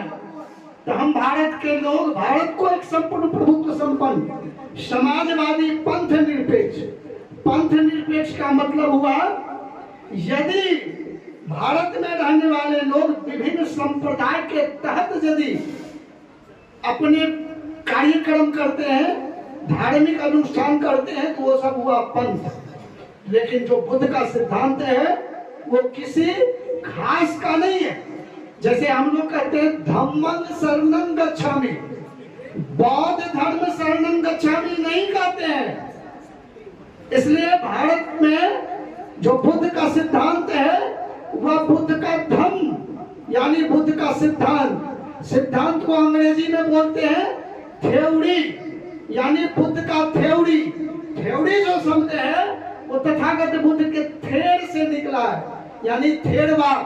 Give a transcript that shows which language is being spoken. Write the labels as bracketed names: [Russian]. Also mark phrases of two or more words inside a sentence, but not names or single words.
[Hindi] तो हम भारत के लोग, भारत को एक संपूर्ण प्रभुत्व संपन्न समाजवादी पंथ निरपेक्ष का मतलब हुआ यदि भारत में रहने वाले लोग विभिन्न संप्रदाय के तहत यदि अपने कार्यक्रम करते हैं, धार्मिक अनुष्ठान करते हैं, तो वो सब हुआ पंथ। लेकिन जो बुद्ध का सिद्धांत है वो किसी खास का नहीं है। जैसे हम लोग कहते हैं [Pali] धम्मं शरणं गच्छामि, [Hindi] बौद्ध धर्म [Pali] शरणं गच्छामि [Hindi] नहीं कहते हैं। इसलिए भारत में जो बुद्ध का सिद्धांत है वह बुद्ध का धम्म यानी बुद्ध का सिद्धांत को अंग्रेजी में बोलते हैं थ्योरी, यानी बुद्ध का थ्योरी जो शब्द है वो तथागत बुद्ध के थेर से निकला है, यानी थेरवाद।